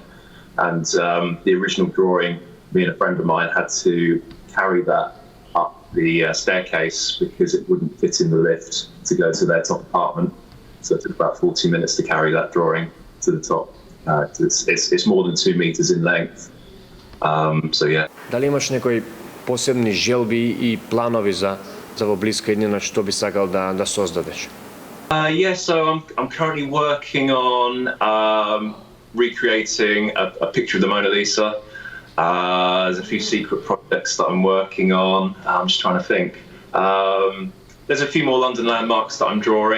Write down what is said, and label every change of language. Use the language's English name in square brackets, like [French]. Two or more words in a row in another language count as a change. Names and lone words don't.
[English] And the original drawing, me and a friend of mine had to carry that up the staircase because it wouldn't fit in the lift to go to their top apartment. So it took about 40 minutes to carry that drawing to the top. It's more than 2 meters in length. So yeah. [Macedonian] Дали имаш некои посебни желби и планови за во блиска иднина што би сакал да создадеш? [English] Yeah, so I'm currently working on recreating a picture of the Mona Lisa. There's a few secret projects that I'm working on. I'm just trying to think. There's a few more London landmarks that I'm drawing.